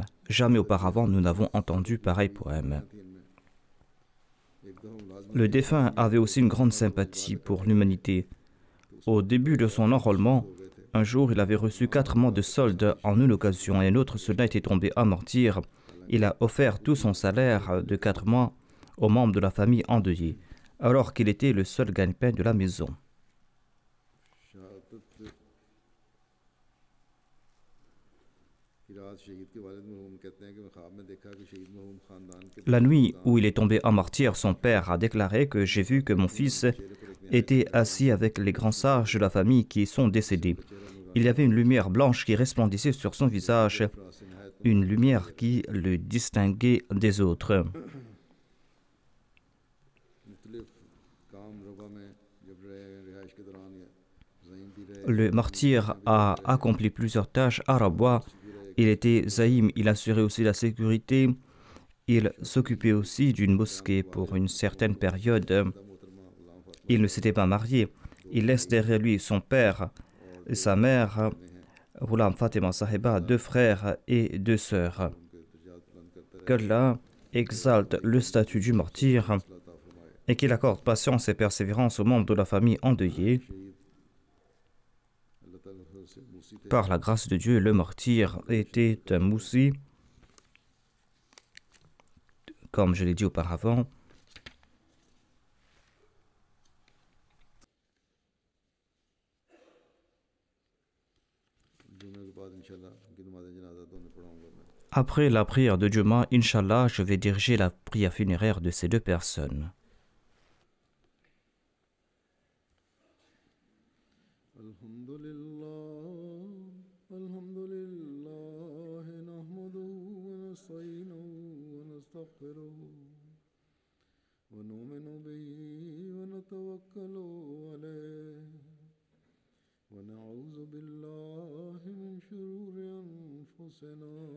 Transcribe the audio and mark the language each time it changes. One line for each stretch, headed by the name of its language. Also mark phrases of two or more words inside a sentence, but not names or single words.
French: Jamais auparavant nous n'avons entendu pareil poème. Le défunt avait aussi une grande sympathie pour l'humanité. Au début de son enrôlement, un jour il avait reçu 4 mois de solde en une occasion et un autre soldat était tombé à martyr. Il a offert tout son salaire de 4 mois aux membres de la famille endeuillée, alors qu'il était le seul gagne-pain de la maison.
Urdu: شہادت کی رات شہید کے والد مرحوم کہتے ہیں کہ میں خواب میں دیکھا کہ شہید مرحوم خاندان کے
French: La nuit où il est tombé en martyr, son père a déclaré que j'ai vu que mon fils était assis avec les grands sages de la famille qui sont décédés. Il y avait une lumière blanche qui resplendissait sur son visage, une lumière qui le distinguait des autres.
Urdu: مختلف کام ربوہ میں جب رہے رہائش کے دوران یا زعیم بھی رہے
French: Le martyr a accompli plusieurs tâches à Rabwa. Il était zaïm, il assurait aussi la sécurité. Il s'occupait aussi d'une mosquée pour une certaine période. Il ne s'était pas marié. Il laisse derrière lui son père et sa mère, Ghulam Fatima Sahiba, 2 frères et 2 sœurs. Qu'Allah exalte le statut du martyr et qu'il accorde patience et persévérance aux membres de la famille endeuillée.
Urdu: اللہ تعالیٰ سے موصی تھے
French: Par la grâce de Dieu, le martyr était un moussi, comme je l'ai dit auparavant.
Urdu: جمعے کے بعد ان شاء اللہ ان کی نماز جنازہ دونوں پڑھاؤں گا میں
French: Après la prière de Juma, Inch'Allah, je vais diriger la prière funéraire de ces 2 personnes.
Arabic: الحمد لله نحمده ونستعينه ونستغفره ونؤمن به ونتوكل عليه ونعوذ بالله من شرور أنفسنا